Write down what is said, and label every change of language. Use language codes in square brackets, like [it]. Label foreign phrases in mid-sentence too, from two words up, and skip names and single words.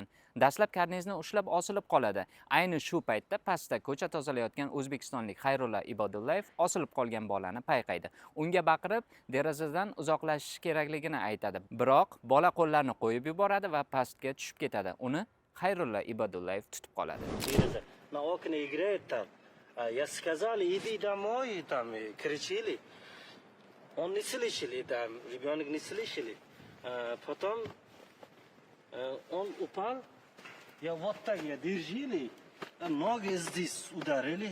[uz] Dastlab karnizni ushlab osilib qoladi. Ayni shu paytda pastda ko'cha tozalayotgan o'zbekistonlik Xayrulla Ibodullayev osilib qolgan bolani payqaydi. Unga baqirib, derazadan uzoqlashish kerakligini aytadi. Biroq bola qo'llarini qo'yib yuboradi va pastga tushib ketadi. Uni Xayrulla Ibodullayev tutib qoladi. [ru] На окне играет там. Я сказал, иди домой, там кричили. Он не слышали, там ребенок не слышали. Потом он упал. Я вот так я держали, ноги здесь ударили.